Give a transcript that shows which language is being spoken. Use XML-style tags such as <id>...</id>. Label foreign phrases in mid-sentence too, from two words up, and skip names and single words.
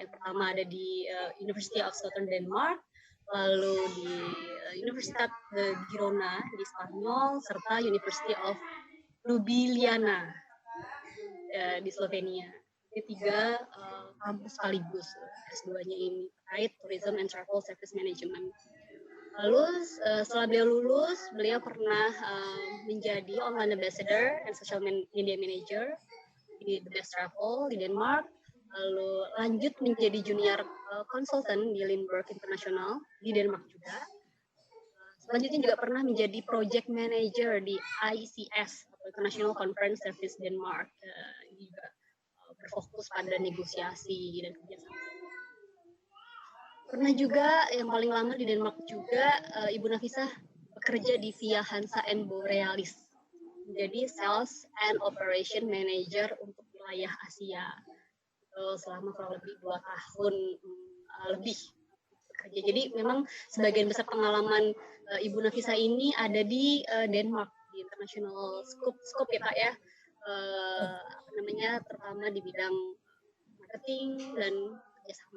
<id>Yang pertama ada di University of Southern Denmark, lalu di Universitas de Girona di Spanyol, serta University of Ljubljana di Slovenia. Jadi 3 kampus sekaligus S2-nya ini terkait</id> <en>Tourism and Travel Service Management.</en> <id>Lalu setelah beliau lulus, beliau pernah menjadi</id> <en>Online Ambassador and Social Media Manager</en> <id>di The Best Travel di Denmark. Lalu lanjut menjadi</id> <en>Junior Consultant</en> <id>di Lindbergh International di Denmark juga. Selanjutnya juga pernah menjadi</id> <en>Project Manager</en> <id>di ICS atau International Conference Service Denmark. Juga berfokus pada negosiasi dan kerjasama. Pernah juga yang paling lama di Denmark juga Ibu Nafisa bekerja di Via Hansa and Borealis, menjadi</id> <en>Sales and Operation Manager</en> <id>untuk wilayah Asia selama kurang lebih 2 tahun lebih bekerja. Jadi memang sebagian besar pengalaman Ibu Nafisa ini ada di Denmark di</id> <en>international scope</en> <id>ya Kak ya, terutama di bidang marketing dan kerjasama.</id>